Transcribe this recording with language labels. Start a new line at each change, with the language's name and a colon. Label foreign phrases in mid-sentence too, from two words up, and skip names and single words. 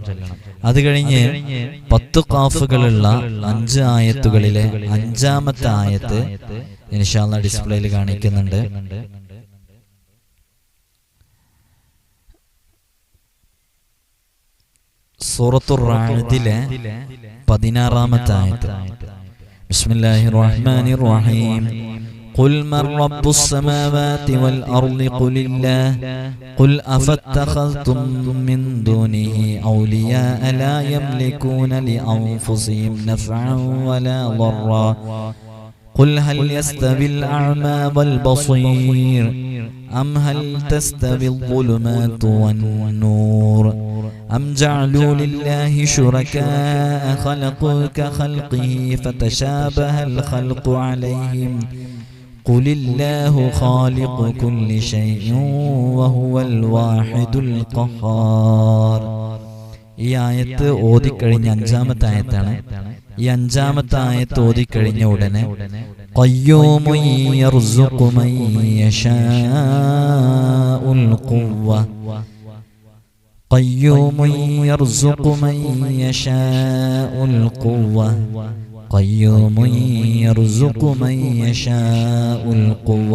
Malayalam: അത് കഴിഞ്ഞ് 10 ഖാഫുകളുള്ള 5 ആയത്തുകളിലെ 5ാമത്തെ ആയത്ത്
Arabic: إن شاء الله
Malayalam: ഡിസ്പ്ലേയിൽ കാണിക്കുന്നുണ്ട്. സൂറത്തുർ റഅദിലെ 16ാമത്തെ ആയത്ത്.
Arabic: بسم الله الرحمن الرحيم. قل من رب السماوات والأرض قل الله قل أفاتخذتم من دونه أولياء لا يملكون لأنفسهم نفعا ولا ضرا قل هل يستوي الأعمى والبصير أم هل تستوي الظلمات والنور أم جعلوا لله شركاء خلقوا كخلقه فتشابه الخلق عليهم قل الله خالق كل شيء وهو الواحد القهار.
Malayalam: ഈ ആയത്ത് ഓതിക്കഴിഞ്ഞ 5ാമത്തെ ആയത്താണ്. ഈ 5ാമത്തെ ആയത്ത് ഓതിക്കഴിഞ്ഞ ഉടനെ
Arabic: قيوم يرزق من يشاء القوة, قيوم يرزق من يشاء القوة, قيوم يرزق من يشاء القوة.